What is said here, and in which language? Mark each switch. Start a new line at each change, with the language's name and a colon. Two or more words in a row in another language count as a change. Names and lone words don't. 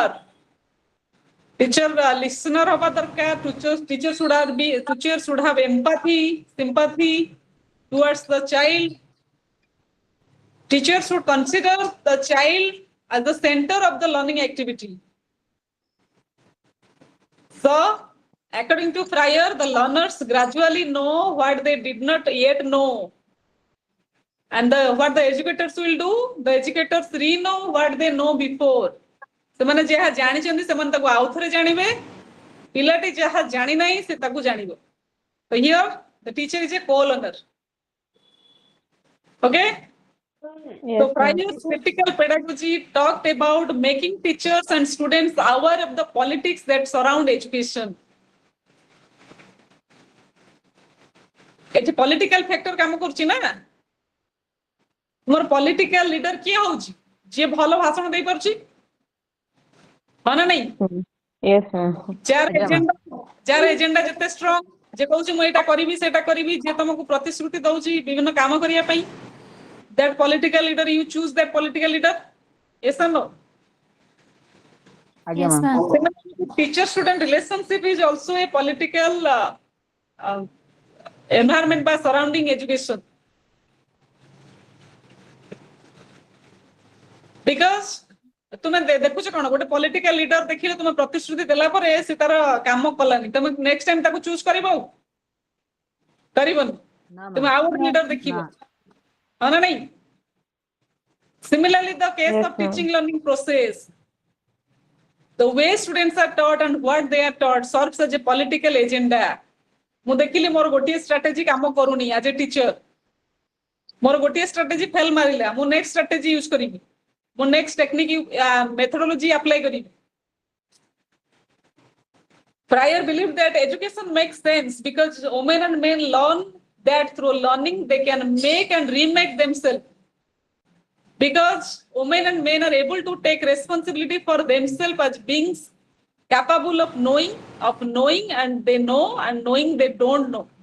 English: Teacher listener
Odia: ହବା ଦରକାର।
English: Teacher should have empathy, sympathy towards the child. Teacher should consider the child as the center of the learning activity. So, according to Fryer, the learners gradually know what they did not yet know. And what the educators will do, the educators re-know what they know before.
Odia: ସେମାନେ ଯାହା ଜାଣିଛନ୍ତି ସେମାନେ ତାକୁ ଆଉଥରେ ଜାଣିବେ, ପିଲାଟି ଯାହା ଜାଣି ନାହିଁ ସେ ତାକୁ ଜାଣିବ।
English: So here the teacher is a co-learner. Okay? So Yes, ma'am. Fryer's critical pedagogy talked about making teachers and students aware of the politics that surround education.
Odia: ଏଠି
English: political factor
Odia: କାମ କରୁଛି ନା? ମୋର
English: political leader
Odia: କିଏ ହଉଛି? ଯିଏ ଭଲ ଭାଷଣ ଦେଇପାରୁଛି, ହଁ ନା ନାଇଁ?
English: Yes, ma'am.
Odia: ଆଜ୍ଞା ମ୍ୟାମ୍। ଯାହାର ଏଜେଣ୍ଡା ଯେତେ ଷ୍ଟ୍ରଙ୍ଗ, ଯେ କହୁଛି ମୁଁ ଏଇଟା କରିବି ସେଇଟା କରିବି, ଯେ ତମକୁ ପ୍ରତିଶ୍ରୁତି ଦଉଛି ବିଭିନ୍ନ କାମ କରିବା ପାଇଁ,
English: that political leader, you choose that political leader. Yes or no?
Odia: ଆଜ୍ଞା
English: Yes,
Odia: ମ୍ୟାମ୍।
English: ma'am. Teacher student relationship is also a political environment by surrounding education.
Odia: Because ତୁମେ ଦେଖୁଛ କଣ, ଗୋଟେ
English: political leader
Odia: ଦେଖିଲେ ତୁମେ ପ୍ରତିଶ୍ରୁତି ଦେଲା ପରେ ସେ ତାର କାମ କଲାନି, ତମେ
English: next time
Odia: ତାକୁ ଚୁଜ କରିବ? କରିବନି, ନା ତୁମେ ମ୍ୟାମ୍। ଆଉ ଗୋଟେ ଲିଡର ଦେଖିବ, ନା। ହଁ ନା ନାଇଁ?
English: Similarly, the case Yes, of ma'am. teaching learning process, the way students are taught and what they are taught serves as a political agenda.
Odia: ମୁଁ ଦେଖିଲି ମୋର ଗୋଟିଏ ଷ୍ଟ୍ରାଟେଜି କାମ କରୁନି
English: as a teacher,
Odia: ମୋର ଗୋଟିଏ ଷ୍ଟ୍ରାଟେଜି ଫେଲ ମାରିଲା, ମୁଁ
English: next strategy use
Odia: କରିବି, ମୁଁ
English: next technique methodology apply
Odia: କରିବି।
English: Fryer believed that education makes sense because women and men learn that through learning they can make and remake themselves. Because women and men are able to take responsibility for themselves as beings capable of knowing, and they know, and knowing they don't know.